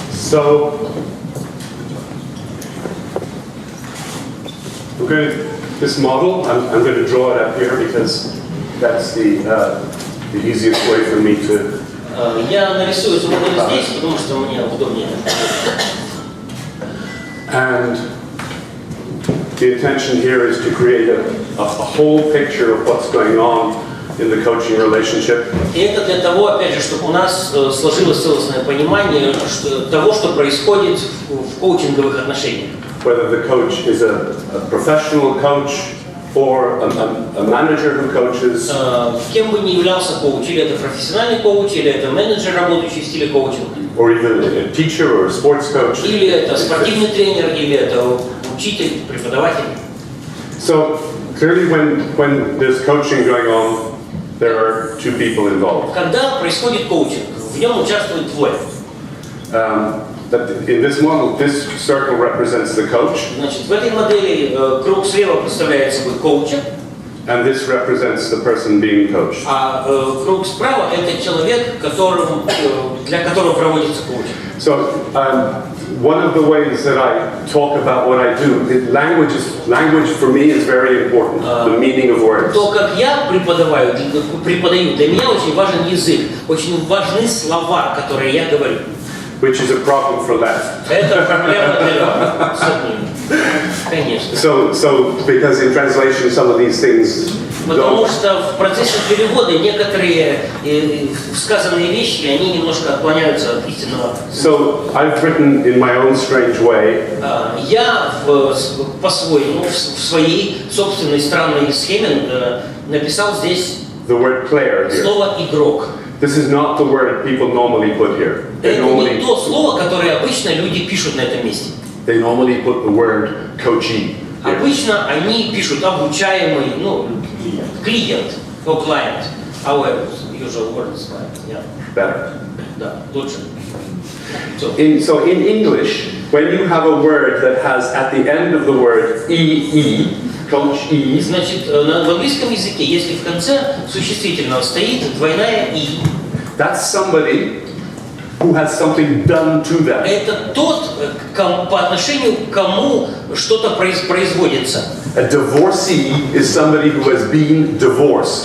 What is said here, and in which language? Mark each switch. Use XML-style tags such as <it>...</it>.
<en>So, this model, I'm going to draw it up here because that's the easiest way for me to.</en> <ru>Я нарисую эту модель здесь, потому что мне удобнее.</ru> <en>And the intention here is to create a whole picture of what's going on in the coaching relationship.</en> <ru>И это для того, опять же, чтобы у нас сложилось целостное понимание того, что происходит в коучинговых отношениях.</ru> <en>Whether the coach is a professional coach or a manager who coaches.</en> <ru>Кем бы ни являлся коуч, или это профессиональный коуч, или это менеджер, работающий в стиле коучинга.</ru> <en>Or even a teacher or a sports coach.</en> <ru>Или это спортивный тренер, или это учитель, преподаватель.</ru> <en>So clearly, when there's coaching going on, there are two people involved.</en> <ru>Когда происходит коучинг, в нем участвуют двое.</ru> <en>In this model, this circle represents the coach.</en> <ru>Значит, в этой модели круг слева представляет собой коуча.</ru> <en>And this represents the person being coached.</en> <ru>А круг справа это человек, для которого проводится коучинг.</ru> <en>So one of the ways that I talk about what I do, language for me is very important. The meaning of words.</en> <ru>То, как я преподаю, для меня очень важен язык, очень важны слова, которые я говорю.</ru> <en>Which is a problem for left.</en> <ru>Это проблема для левого. Конечно.</ru> <en>So because in translation some of these things.</en> <ru>Потому что в процессе перевода некоторые сказанные вещи, они немножко отклоняются от истинного.</ru> <en>So I've written in my own strange way.</en> <ru>Я по-своему, в своей собственной странной схеме написал здесь</ru> <en>the word player here.</en> <ru>Слово игрок.</ru> <en>This is not the word people normally put here.</en> <ru>Это не то слово, которое обычно люди пишут на этом месте.</ru> <en>They normally put the word coachee.</en> <ru>Обычно они пишут обучаемый, клиент, client.</ru> <en>However, usual word is client. Yeah. Better.</en> <ru>Да, лучше.</ru> <en>So in English, when you have a word that has at the end of the word ee, coachee.</en> <ru>Значит, в английском языке, если в конце существительного стоит двойная «и»,</ru> <en>that's somebody who has something done to them.</en> <ru>Это тот, по отношению к кому что-то производится.</ru> <en>A divorcee is somebody who has been divorced.</en>